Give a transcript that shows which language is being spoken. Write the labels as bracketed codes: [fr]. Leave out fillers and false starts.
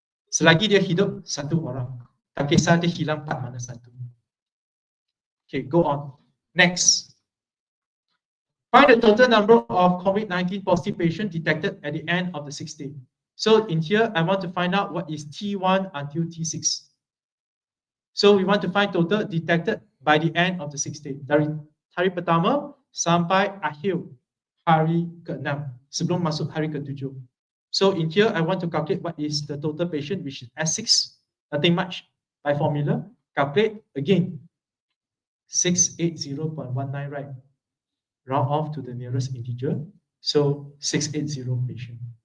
[ms] Selagi dia hidup, 1 orang. Tak kisah dia hilang part mana 1. [en] Okay, go on. Next. Find the total number of COVID-19 positive patients detected at the end of the 6th day. So in here, I want to find out what is T1 until T6. So we want to find total detected by the end of the 6th day. [ms] Dari hari pertama sampai akhir hari ke-6. Sebelum masuk hari ke-7. [en] So in here, I want to calculate what is the total patient, which is S6. Nothing much. By formula, calculate again. 680.19, right? Round off to the nearest integer. So 680 patient.